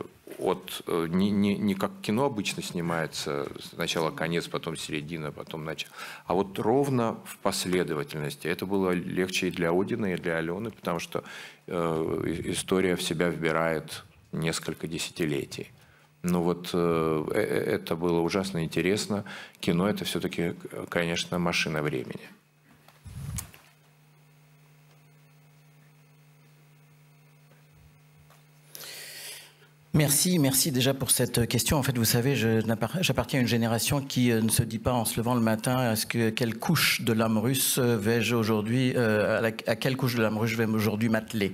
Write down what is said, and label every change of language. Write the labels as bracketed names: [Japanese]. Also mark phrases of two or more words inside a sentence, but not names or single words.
[Russian] Не как кино обычно снимается, сначала конец, потом середина, потом начало, а вот ровно в последовательности. Это было легче и для Одина, и для Алены, потому что история в себя вбирает несколько десятилетий. Но вот это было ужасно интересно. Кино – это все-таки, конечно, машина времени. [French] Merci déjà pour cette question. En fait, vous savez, j'appartiens à une génération qui ne se dit pas en se levant le matin quelle couche de l'âme russe vais-je aujourd'hui, à quelle couche de l'âme russe je vais aujourd'hui m'atteler.